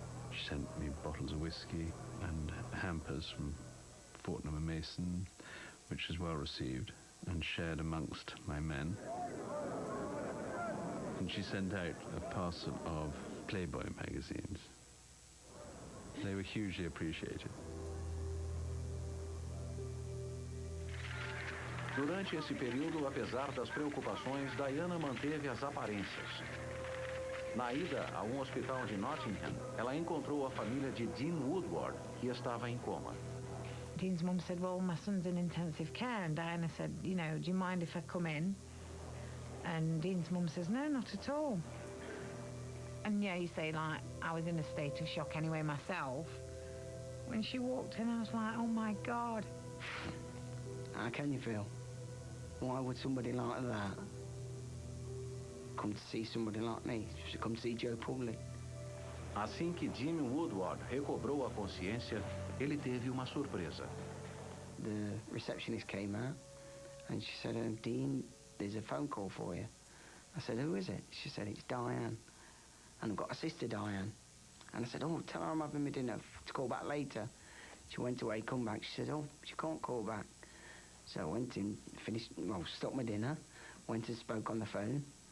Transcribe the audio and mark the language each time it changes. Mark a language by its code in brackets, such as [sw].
[en] She sent me bottles of whiskey and hampers from Fortnum and Mason, which was well received and shared amongst my men. And she sent out a parcel of Playboy magazines. They were hugely appreciated. [pt] Durante esse período, apesar das preocupações, Diana manteve as aparências. Na ida a um hospital de Nottingham, ela encontrou a família de Dean Woodward, que estava em coma. [en] Dean's mum said, well, my son's in intensive care, and Diana said, do you mind if I come in? And Dean's mum says, no, not at all. And yeah, you say, I was in a state of shock anyway myself. When she walked in, I was like, oh my God. How can you feel? Why would somebody like that come to see somebody like me? She come to see Joe Public. [pt] Assim que Jimmy Woodward recobrou a consciência, ele teve uma surpresa. [en] The receptionist came out and she said, Dean, there's a phone call for you. I said, who is it? She said, it's Diane. And I've got a sister, Diane. And I said, oh, tell her I'm having my dinner to call back later. She went away, come back. She said, oh, she can't call back. So I went and stopped my dinner, went and spoke on the phone.